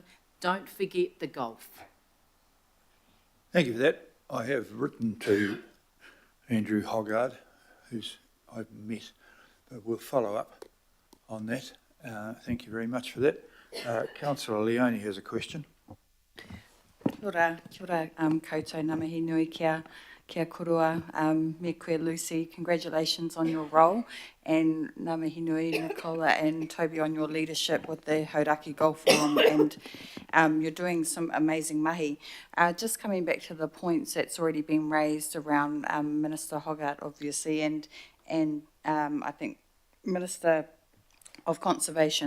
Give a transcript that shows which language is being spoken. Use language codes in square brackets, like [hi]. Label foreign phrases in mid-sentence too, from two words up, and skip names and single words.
[en] Don't forget the golf. Thank you for that. I have written to Andrew Hoggard, who's I've met, but we'll follow up on that. Thank you very much for that. Councillor Leone has a question. [mi] Kia ora, koutou ngā mihi nui kia korua, me koe [en] Lucy, congratulations on your role, and [mi] ngā mihi nui [en] Nicola and Toby on your leadership with the Hauraki Golf Forum, and you're doing some amazing mahi. Just coming back to the points that's already been raised around Minister Hoggard, obviously, and I think Minister of Conservation.